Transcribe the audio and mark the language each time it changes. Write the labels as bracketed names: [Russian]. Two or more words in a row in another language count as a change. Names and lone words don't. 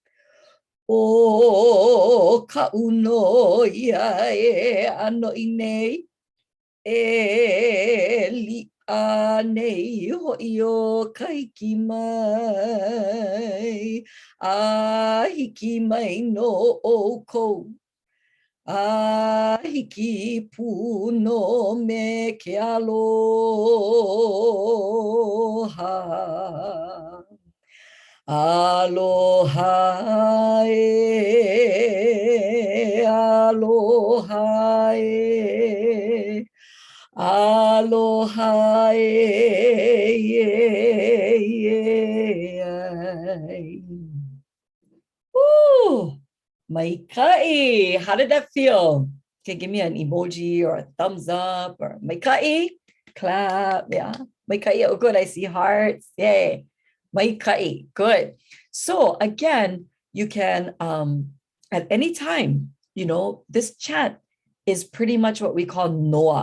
[Hawaiian] O ka uno ia e ano I nei e li a nei hoi o ka hiki mai a hiki mai no o kou a hiki pu no me ke aloha. Aloha e, aloha e, aloha e. Woo! [English] Maikai, how did that feel? Okay, give me an emoji or a thumbs up, or maikai, clap, yeah. Maikai, oh good, I see hearts, yay. Maikai, good. So again, you can, at any time, you know, this chant is pretty much what we call noa.